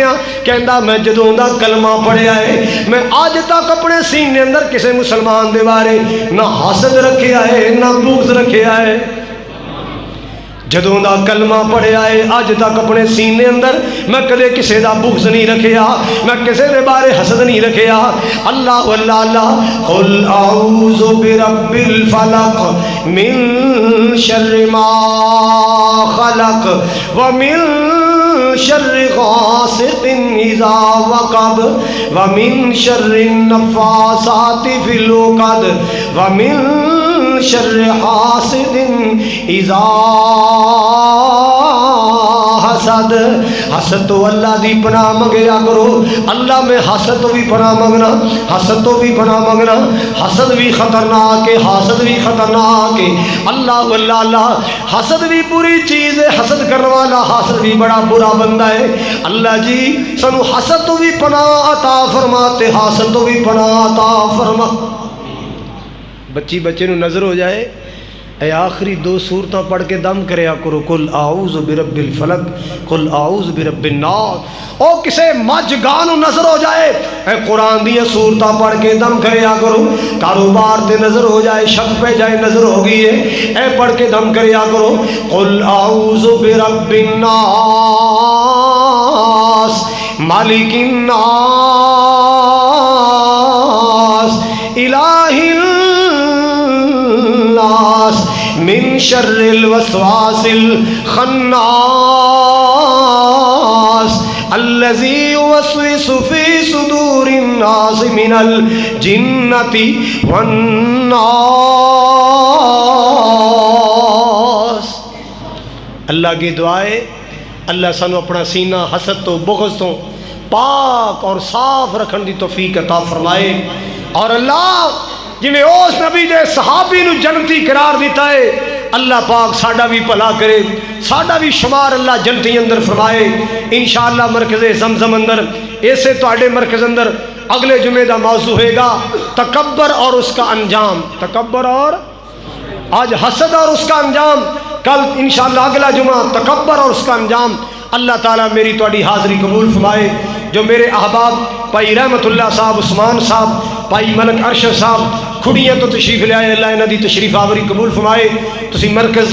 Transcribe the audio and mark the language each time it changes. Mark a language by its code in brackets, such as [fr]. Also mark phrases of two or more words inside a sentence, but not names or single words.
[pa] کہندا میں جدوں دا کلمہ پڑھیا ہے میں اج تک اپنے سینے اندر کسی مسلمان دے بارے نہ حسد رکھیا ہے نہ بغض رکھیا ہے. جدوں دا کلمہ پڑھیا ہے اج تک اپنے سینے اندر میں کدے کسی دا بغض نہیں رکھیا، میں کسی دے بارے حسد نہیں رکھیا. [ar] الله الله الله قل أعوذ برب الفلق من شر ما خلق ومن شر غاسق إذا وقب ومن شر النفاثات في العقد ومن شر حاسد إذا حسد. [pa] حسد توں اللہ دی پناہ منگیا کرو، اللہ میں حسد توں وی پناہ منگنا، حسد توں وی پناہ منگنا. حسد وی خطرناک ہے، حسد وی خطرناک ہے. اللہ اللہ اللہ، حسد وی بری چیز ہے، حسد کرن والا حسد وی بڑا برا بندہ ہے. اللہ جی سانوں حسد توں وی پناہ عطا فرماتے، حسد توں وی پناہ عطا فرما. بچی بچے نوں نظر ہو جائے اے آخری 2 سورتاں پڑھ کے دم کریا کرو, [ar] قل أعوذ برب الفلق قل أعوذ برب الناس. [pa] او کسے مجھ گاں نوں نظر ہو جائے اے قرآن دی سورتاں پڑھ کے دم کریا کرو. کاروبار تے نظر ہو جائے، شک پے جائے نظر ہو گئی ہے اے پڑھ کے دم کریا کرو, [ar] قل أعوذ برب الناس ملك الناس إله الناس من شر الوسواس الخناس الذي يوسوس في صدور الناس من الجنة والناس. [pa] اللہ کی دعا ہے اللہ سانوں اپنا سینہ حسد توں بغض توں پاک اور صاف رکھنے کی توفیق عطا فرمائے. اور اللہ جیویں اس نبی دے صحابی نوں جنتی قرار دتا ہے، اللہ پاک ساڈا وی بھلا کرے, ساڈا وی شمار اللہ جنتی اندر فرمائے ان شاء اللہ. مرکزِ زمزم اندر ایسے تہاڈے مرکز اندر [ur] اگلے جمعے کا موضوع ہوگا تکبر اور اس کا انجام. تکبر اور آج حسد اور اس کا انجام، کل ان شاء اللہ اگلا جمعہ تکبر اور اس کا انجام. [pa] اللہ تعالیٰ میری تہاڈی حاضری قبول فرمائے. جو میرے احباب بھائی رحمت اللہ صاحب، عثمان صاحب، بھائی ملک ارشد صاحب, کھڑیاں تو تشریف لے آئے، اللہ انہاں دی تشریف آوری قبول فرمائے۔ تسی مرکز